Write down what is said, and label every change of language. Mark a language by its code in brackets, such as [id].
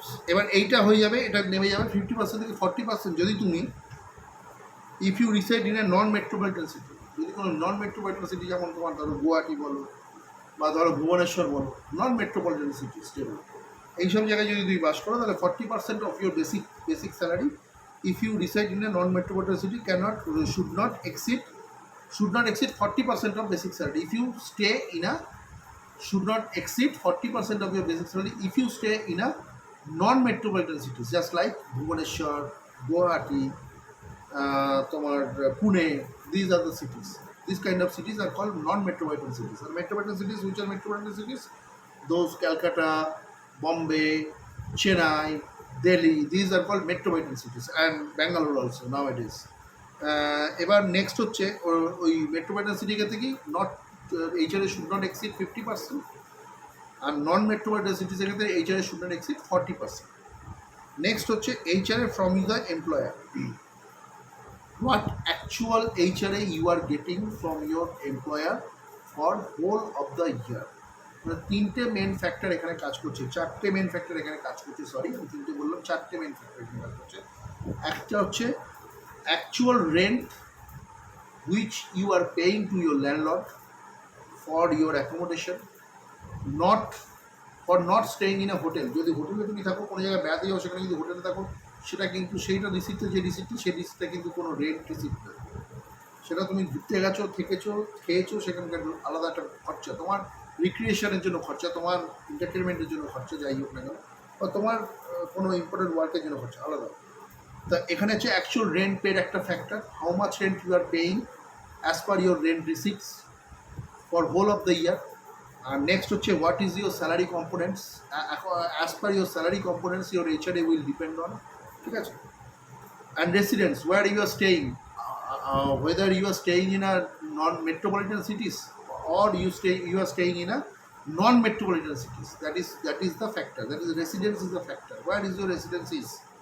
[bn] এবার এইটা হয়ে যাবে, এটা নেমে যাবে 50% থেকে 40%। যদি তুমি [en] if you reside in a non metropolitan city, [bn] যদি কোনো নন মেট্রোপলিটন সিটি, যেমন তোমার ধরো গুয়াহাটি বলো বা ধরো ভুবনেশ্বর বলো, নন মেট্রোপলিটন সিটি স্টেট, এইসব জায়গায় যদি তুমি বাস করো, তাহলে [en] 40% of your basic salary, [bn] if you reside in a non metropolitan city, [en] Should not exceed should not exceed 40% of basic salary. If you stay in a should not exceed 40% of your basic salary if you stay in a non-metropolitan cities, just like Bhubaneswar, Guwahati, তোমার Pune. These are the cities. These kind of cities are called non-metropolitan cities. And metropolitan cities, which are metropolitan cities? Those Calcutta, Bombay, Chennai, Delhi. These are called metropolitan cities, and Bangalore also nowadays. [bn] এবার next হচ্ছে ওই metropolitan city থেকে [en] not HRA should not exceed 50%, [bn] আর non metropolitan city থেকে [en] HRA should not exceed 40%. [bn] Next হচ্ছে [en] HRA from the employer. What actual HRA you are getting from your employer for whole of the year. [bn] মানে তিনটে main factor এখানে কাজ করছে, চারটে main factor এখানে কাজ করছে, সরি আমি তিনটে বললাম, চারটে মেন ফ্যাক্টর এখানে কাজ করছে. একটা হচ্ছে [en] actual rent which you are paying to your landlord for your accommodation, not for not staying in a hotel. [bn] যদি হোটেলে তুমি থাকো, কোনো জায়গায় বেড়াতে যাও, সেখানে যদি হোটেলে থাকো, সেটা কিন্তু সেইটা রিসিপ্টে যে রিসিপ্টটি, সেই রিসিপ্টটা কিন্তু কোনো রেন্ট রিসিপ্ট না. সেটা তুমি ঘুরতে গেছো, থেকেছো, খেয়েছো, সেখানকার আলাদা একটা খরচা, তোমার রিক্রিয়েশনের জন্য খরচা, তোমার এন্টারটেনমেন্টের জন্য খরচা, যাই হোক না কেন, বা তোমার কোনো ইম্পর্টেন্ট ওয়ার্কের জন্য খরচা আলাদা. তা এখানে হচ্ছে [en] actual rent paid [bn] একটা factor. [en] How much rent you are paying as per your rent receipts for whole of the year. [bn] আর next হচ্ছে [en] What is your salary components. As per your salary components your HRA will depend on. [bn] ঠিক আছে. [en] And residence, where you are staying, whether you are staying in a non-metropolitan cities or you are staying in a non-metropolitan cities. That is the factor. That is residence is the factor. Where is your residence is?